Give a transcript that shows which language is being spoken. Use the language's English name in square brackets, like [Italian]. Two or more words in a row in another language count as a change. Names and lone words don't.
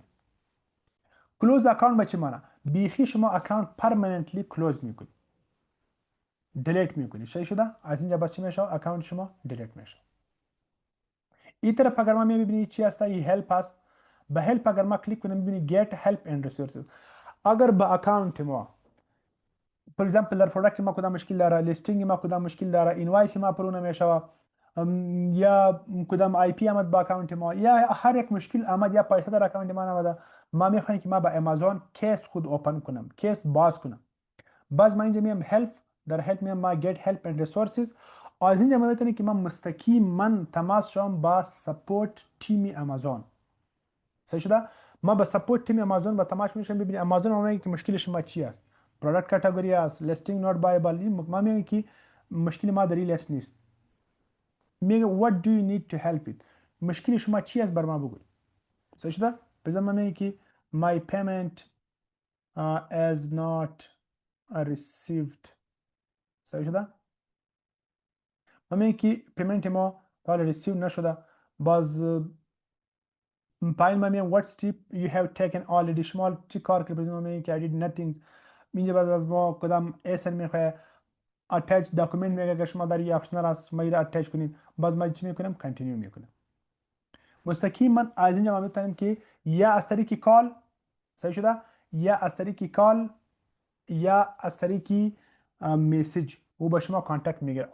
[English] close account [Persian] به چه معنی؟ بیخی شما [English] account permanently close [Persian] میکنید، دیلیت میکنید. صحیح شده؟ از اینجا بس چی میشه؟ اکانت شما دیلیت میشه. این طرف اگر ما میبینید چی هست؟ این هلپ است. به هلپ اگر ما کلیک کنیم ببینید [English] get help and resources. [Persian] اگر به اکانت ما [English] for example [Persian] در پروداکت ما کدام مشکل داره، لیستینگ ما کدام مشکل داره، اینوایس ما پر نمیشه، یا کدام آی پی آمد با اکانت ما، یا هر یک مشکل آمد یا پیسه در اکانت ما نموده، ما میخوایم که ما با امازون کیس خود اوپن کنم، کیس باز کنم. باز ما اینجا میام هلپ، در هلپ میام ما [English] get help and resources. [Persian] از اینجا ما میتونیم که ما مستقیما تماس شوم با [English] support team [Persian] امازون. صحیح شده؟ ما با [English] support team [Persian] امازون با تماس میشیم ببینیم امازون ما میگه که مشکل شما چی است. [English] product category [Persian] است، [English] listing not available, [Persian] ما میگه که مشکل ما در این لیست نیست. میگه [English] what do you need to help it، [Persian] مشکل شما چی است بر ما بگوی. صحیح شده؟ مثلا ما میگه که [English] my payment is not received. [Persian] صحیح شده؟ ما میگه که پیمنت ما تا ریسیو نشده. باز پایین ما میگه [English] what step you have taken already، [Persian] شما چی کار کردید؟ ما میگه که [English] I did nothing. [Persian] اینجا بعد از ما کدام اسن میخواه [English] attach document [Persian] میگه که شما در این آپشنال است شما را اتچ کنید. باز ما چی میکنم؟ کانتینیو میکنم. مستقیما از اینجا ما میتونیم که یا از طریق کال، صحیح شده، یا از طریق کال یا از طریق میسیج او به شما کانتکت میگیره.